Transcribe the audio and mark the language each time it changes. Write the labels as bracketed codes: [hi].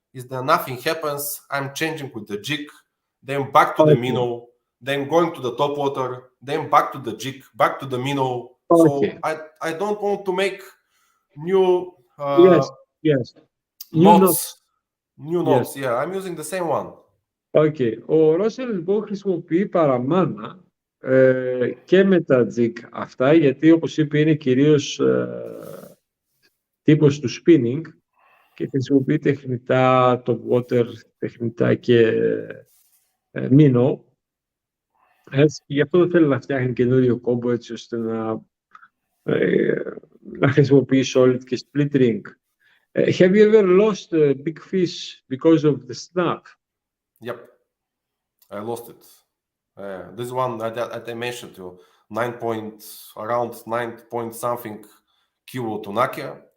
[en] is that nothing happens. I'm changing with the jig, then back to the minnow, then going to the top water, then back to the jig, back to the minnow. So I don't want to make new new knots. Yeah, I'm using the same one. Okay. [el] Ο Ρόσελ λοιπόν χρησιμοποιεί παραμάνα και με τα jig αυτά, γιατί όπως είπε είναι κυρίως τύπος του spinning και χρησιμοποιεί τεχνητά top water, τεχνητά και minnow. Έτσι, γι' αυτό δεν θέλει να φτιάχνει καινούριο κόμπο έτσι ώστε να χρησιμοποιεί solid και split ring. [en] Have you ever lost a big fish because of the snap? Yep, I lost it. This one I mentioned to you, around 9 point something kilo tunakia.